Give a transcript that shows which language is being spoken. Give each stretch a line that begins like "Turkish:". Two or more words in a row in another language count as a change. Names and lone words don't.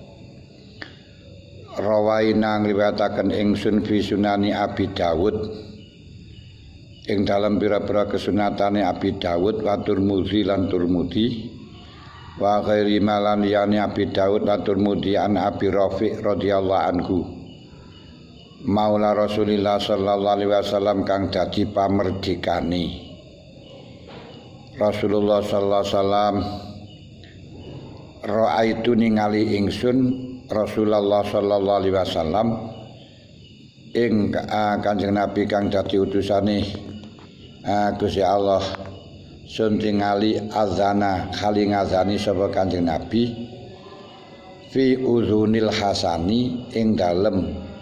Javanese: Rawaina ngriwayataken ingsun
Arabic: في سنن
Javanese: Abi Dawud ing dalem pira-pira kesunatane Abi Dawud wa Tirmidzi lan Tirmidzi
Arabic: وغير
Javanese: malan liyane Abi Dawud lan Tirmidzi
Arabic: عن أبي رافع رضي الله عنه مولى رسول الله صلى الله عليه وسلم
Javanese: kang dadi pamerdekane Rasulullah
Arabic: صلى الله عليه وسلم
Javanese: ra'aitu ningali ingsun Rasulullah
Arabic: صلى الله عليه وسلم
Javanese: ing Kanjeng Nabi kang dadi utusane Gusti Allah sun tingali azana kali ngazani sapa Kanjeng Nabi
Arabic: في أذن الحسن
Javanese: ing dalem